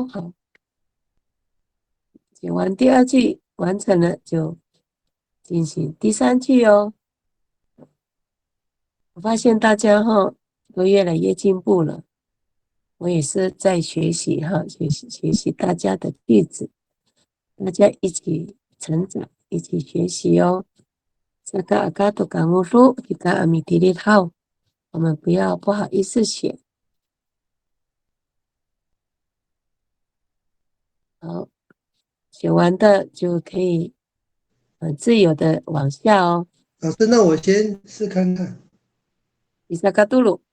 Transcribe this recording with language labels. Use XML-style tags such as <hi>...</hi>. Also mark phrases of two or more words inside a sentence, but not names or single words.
<zh>好，写完第二句完成了，就进行第三句哦。我发现大家都越来越进步了。我也是在学习学习大家的句子，大家一起成长，一起学习哦。</zh> <ami>Saka akato kanguru kita amitirit hao，</ami> <zh>我们不好意思写。好，写完的就可以自由的往下哦。老师，那我先试看看。</zh> <ami>isakaduru,</ami>